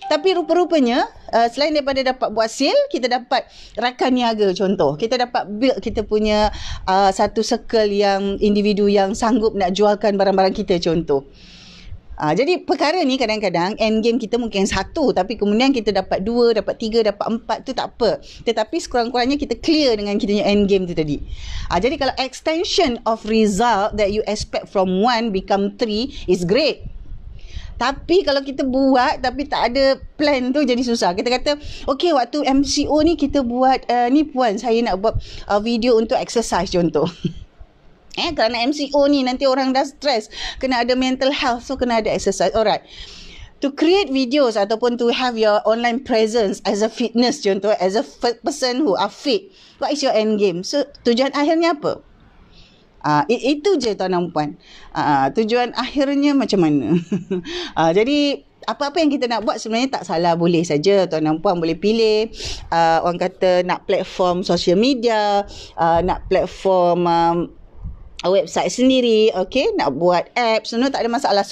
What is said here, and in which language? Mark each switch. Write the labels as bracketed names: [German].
[Malay] Tapi rupa-rupanya, selain daripada dapat buat sale, kita dapat rakan niaga, contoh. Kita dapat build kita punya satu circle yang individu yang sanggup nak jualkan barang-barang kita, contoh. Jadi perkara ni kadang-kadang end game kita mungkin 1, tapi kemudian kita dapat 2, dapat 3, dapat 4, tu tak apa. Tetapi sekurang-kurangnya kita clear dengan kita punya end game tu tadi. Jadi kalau [English] extension of result that you expect from 1 become 3 is great. [Malay] Tapi kalau kita buat tapi tak ada plan tu, jadi susah. Kita kata, okay, waktu MCO ni kita buat, ni puan, saya nak buat video untuk exercise, contoh. Kerana MCO ni nanti orang dah stress, kena ada mental health, so kena ada exercise. Alright. [English] To create videos ataupun to have your online presence as a fitness, contoh, as a person who are fit, what is your end game? [Malay] So tujuan akhirnya apa? Itu je tuan dan puan. Tujuan akhirnya macam mana? Jadi apa-apa yang kita nak buat sebenarnya tak salah, boleh saja tuan dan puan boleh pilih. Orang kata nak platform social media, nak platform website sendiri, okey, nak buat apps, tak ada masalah.